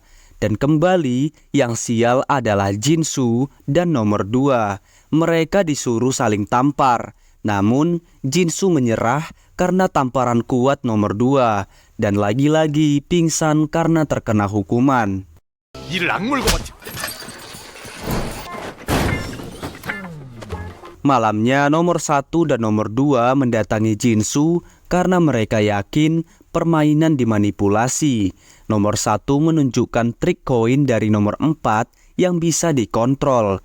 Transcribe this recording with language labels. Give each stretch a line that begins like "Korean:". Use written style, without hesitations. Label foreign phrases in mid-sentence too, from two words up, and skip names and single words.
Indonesian: Dan kembali yang sial adalah Jinsu dan nomor 2. Mereka disuruh saling tampar. Namun Jinsu menyerah karena tamparan kuat nomor 2 dan lagi-lagi pingsan karena terkena hukuman.
Korean: 이를 악물고 버티.
Indonesian: Malamnya nomor 1 dan nomor 2 mendatangi Jinsu karena mereka yakin permainan dimanipulasi. Nomor 1 menunjukkan trik koin dari nomor 4 yang bisa dikontrol.